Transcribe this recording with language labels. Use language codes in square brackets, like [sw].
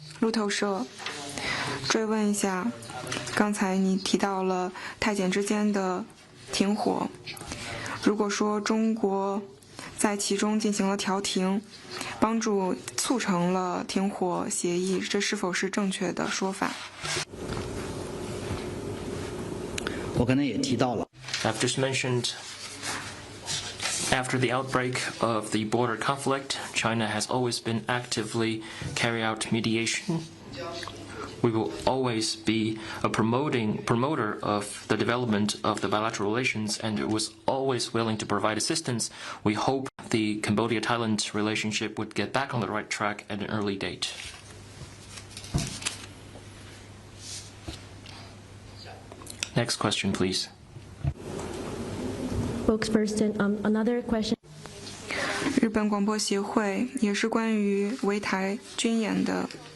[zh] 路透社追问一下，刚才你提到了泰柬之间的停火，如果说中国在其中进行了调停，帮助促成了停火协议，这是否是正确的说法？我刚才也提到了。 [en] I've just mentioned, after the outbreak of the border conflict, China has always been actively carry out mediation. We will always be a promoter of the development of the bilateral relations, and it was always willing to provide assistance. We hope the Cambodia-Thailand relationship would get back on the right track at an early date. Next question, please. Spokesperson, another question. [zh] 日本广播协会也是关于围台军演的。